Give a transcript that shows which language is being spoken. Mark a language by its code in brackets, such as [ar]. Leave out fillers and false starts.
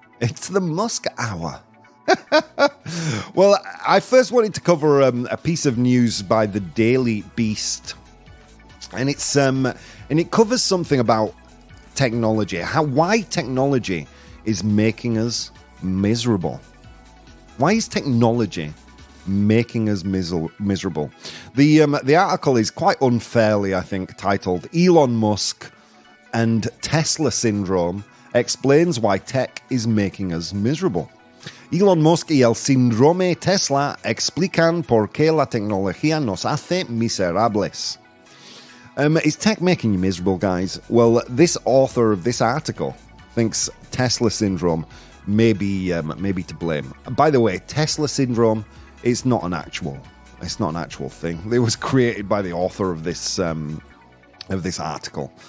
[en] It's the Musk Hour. Well, I first wanted to cover a piece of news by the Daily Beast, and it covers something about technology, why technology is making us miserable. Why is technology making us miserable? The article is quite unfairly, I think, titled "Elon Musk and Tesla Syndrome explains why tech is making us miserable." [es] Elon Musk y el síndrome Tesla explican por qué la tecnología nos hace miserables. [en] Is tech making you miserable, guys? Well, this author of this article thinks Tesla syndrome may be to blame. By the way, Tesla syndrome is not an actual thing. It was created by the author of this article.